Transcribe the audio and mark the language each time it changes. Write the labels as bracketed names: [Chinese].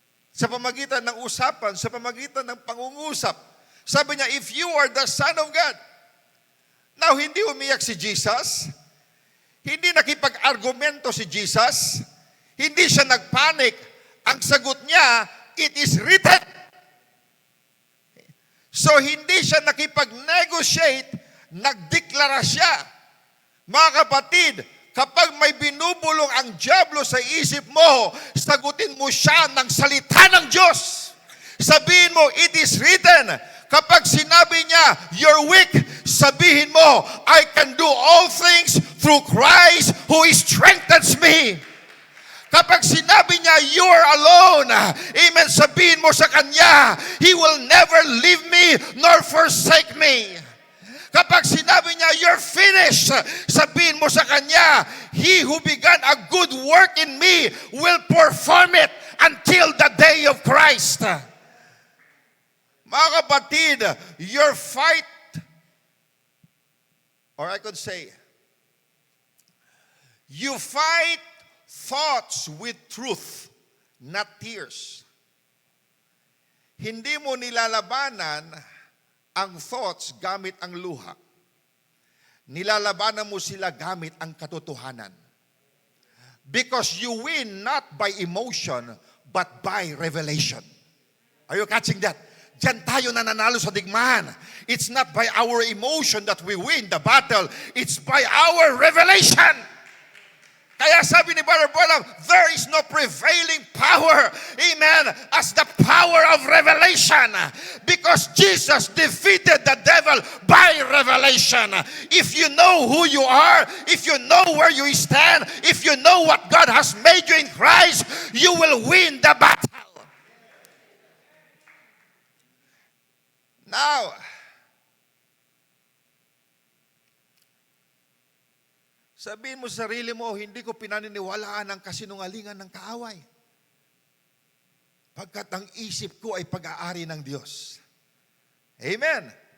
[Filipino] Sa pamagitan ng usapan, sa pamagitan ng pangungusap. Sabi niya, [English] if you are the Son of God. Now, [Filipino] hindi umiyak si Jesus. Hindi nakipag-argumento si Jesus. Hindi siya nagpanik. Ang sagot niya, [English] it is written. [Filipino] So, hindi siya nakipag-negotiate, nagdeklara siya. Mga kapatid, kapag may binubulong ang dyablo sa isip mo, sagutin mo siya ng salita ng Diyos. Sabihin mo, [English] it is written. [Filipino] Kapag sinabi niya, [English] you're weak, [Filipino] sabihin mo, [English] I can do all things through Christ who strengthens me. [Filipino] Kapag sinabi niya, [English] you are alone, amen, [Filipino] sabihin mo sa Kanya, [English] He will never leave me nor forsake me. [Filipino] Kapag sinabi niya, [English] you're finished, [Filipino] sabihin mo sa Kanya, [English] He who began a good work in me will perform it until the day of Christ. [Filipino] Mga kapatid, [English] your fight, or I could say, you fight thoughts with truth, not tears. [Filipino] Hindi mo nilalabanan ang thoughts gamit ang luha. Nilalabanan mo sila gamit ang katotohanan. [English] Because you win not by emotion, but by revelation. Are you catching that? [Filipino] Diyan tayo nananalo sa digmaan. [English] It's not by our emotion that we win the battle. It's by our revelation. [Filipino] Kaya sabi ni [English] Brother Branham, there is no prevailing power, amen, as the power of revelation. Because Jesus defeated the devil by revelation. If you know who you are, if you know where you stand, if you know what God has made you in Christ, you will win the battle. [Filipino] Now, sabihin mo sa sarili mo, hindi ko pinaniniwalaan ang kasinungalingan ng kaaway. Pagkat ang isip ko ay pag-aari ng Diyos. Amen.